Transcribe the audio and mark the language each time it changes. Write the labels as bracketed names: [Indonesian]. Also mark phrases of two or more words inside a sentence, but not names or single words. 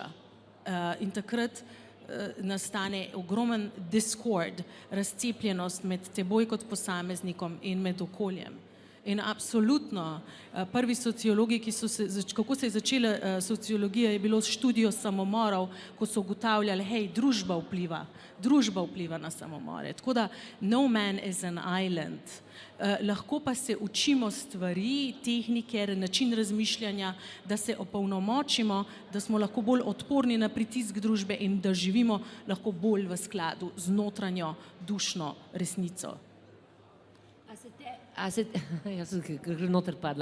[Slovenian] In takrat nastane ogromen discord, razcepljenost med teboj kot posameznikom in med okoljem. In absolutno, prvi sociologi, kako se je začela sociologija, je bilo študijo samomorov, ko so ugotavljali, hej, družba vpliva na samomore. Tako da, [English] no man is an island. [Slovenian] Lahko pa se učimo stvari, tehnike, način razmišljanja, da se opolnomočimo, da smo lahko bolj odporni na pritisk družbe in da živimo lahko bolj v skladu z notranjo dušno resnico. Jaz sem noter padla.